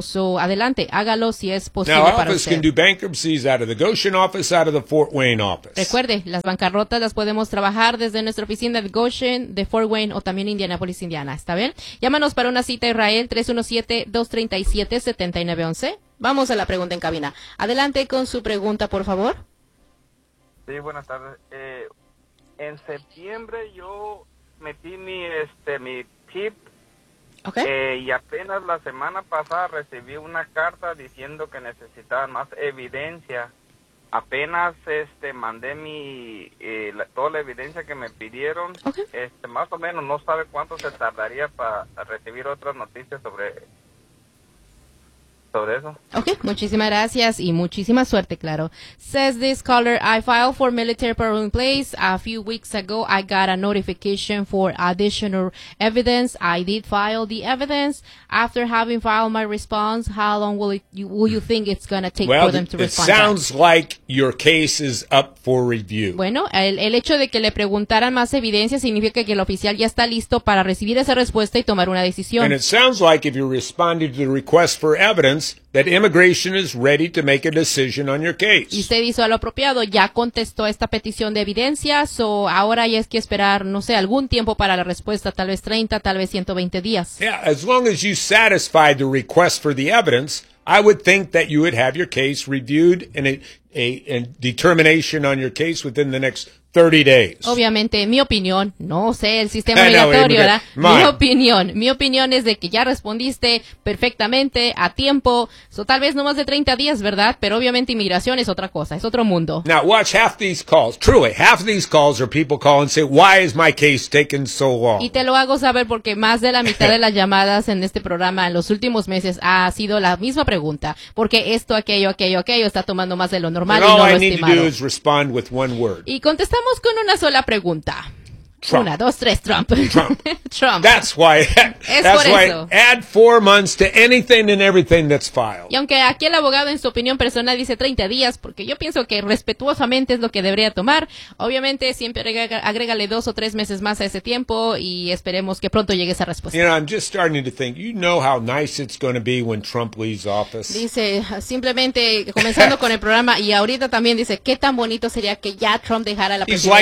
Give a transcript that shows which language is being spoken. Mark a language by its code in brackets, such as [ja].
[es] So, adelante, hágalo si es posible para usted. [en] Now, our office can do bankruptcies out of the Goshen office, out of the Fort Wayne office. [es] Recuerde, las bancarrotas las podemos trabajar desde nuestra oficina de Goshen, de Fort Wayne, o también Indianapolis, Indiana. ¿Está bien? Llámanos para una cita, Israel, 317-237-7911. Vamos a la pregunta en cabina. Adelante con su pregunta, por favor. Sí, buenas tardes. En septiembre yo metí mi PIP. [en] Okay. [es] Y apenas la semana pasada recibí una carta diciendo que necesitaban más evidencia. Apenas mandé toda la evidencia que me pidieron. [en] Okay. [es] Más o menos, no sabe cuánto se tardaría para recibir otras noticias sobre eso. Okay, muchísimas gracias y muchísima suerte, claro. [en] Says this caller, I filed for military parole in place. A few weeks ago, I got a notification for additional evidence. I did file the evidence. After having filed my response, how long will you think it's going to take for them to respond? Well, it sounds like your case is up for review. [es] Bueno, el hecho de que le preguntaran más evidencia significa que el oficial ya está listo para recibir esa respuesta y tomar una decisión. [en] And it sounds like if you responded to the request for evidence, that immigration is ready to make a decision on your case. [es] Y usted hizo lo apropiado, ya contestó esta petición de evidencias, o ahora hay que esperar, no sé, algún tiempo para la respuesta, tal vez 30, tal vez 120 días. [en] Yeah, as long as you satisfy the request for the evidence, I would think that you would have your case reviewed and a determination on your case within the next 30 days. [es] Obviamente, mi opinión, no sé, el sistema migratorio, ¿verdad? Mi opinión es de que ya respondiste perfectamente, a tiempo, so, tal vez no más de 30 días, ¿verdad? Pero obviamente inmigración es otra cosa, es otro mundo. [en] Now, watch half these calls. Truly, half these calls are people call and say, why is my case taking so long? [es] Y te lo hago saber porque más de la mitad de las llamadas en este programa en los últimos meses ha sido la misma pregunta. Porque esto, aquello, está tomando más de lo normal y no lo estimado. [en] All I need to do is respond with one word. [es] Y contestamos con una sola pregunta. Trump. Una, dos, tres, Trump. [en] Trump. That's why. Add 4 months to anything and everything that's filed. [es] Y aunque aquí el abogado en su opinión personal dice 30 días, porque yo pienso que respetuosamente es lo que debería tomar, obviamente siempre agrégale 2 o 3 meses más a ese tiempo y esperemos que pronto llegue esa respuesta. [en] You know, I'm just starting to think, you know how nice it's going to be when Trump leaves office. [es] Dice, simplemente comenzando con el programa y ahorita también dice, qué tan bonito sería que ya Trump dejara la presidencia.